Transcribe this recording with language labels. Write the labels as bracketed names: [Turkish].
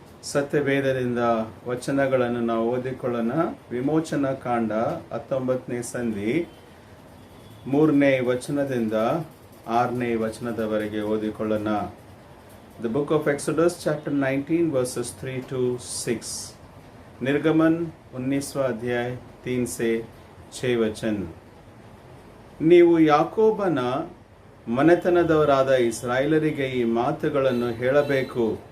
[Kannada] ಸತ್ಯವೇದದಿಂದ ವಚನಗಳನ್ನು ನಾವು ಓದಿಕೊಳ್ಳೋಣ. ವಿಮೋಚನಾ ಕಾಂಡ 19ನೇ ಸಂಧಿ 3ನೇ ವಚನದಿಂದ 6ನೇ ವಚನದವರೆಗೆ ಓದಿಕೊಳ್ಳೋಣ. [English] The book of Exodus chapter 19 verses 3 to 6. [Hindi] निर्गमन 19वां अध्याय 3 से 6 वचन. [Kannada] ನೀವು ಯಾಕೋಬನ ಮನೆತನದವರಾದ ಇಸ್ರಾಯೇಲರಿಗೆ ಈ ಮಾತುಗಳನ್ನು ಹೇಳಬೇಕು.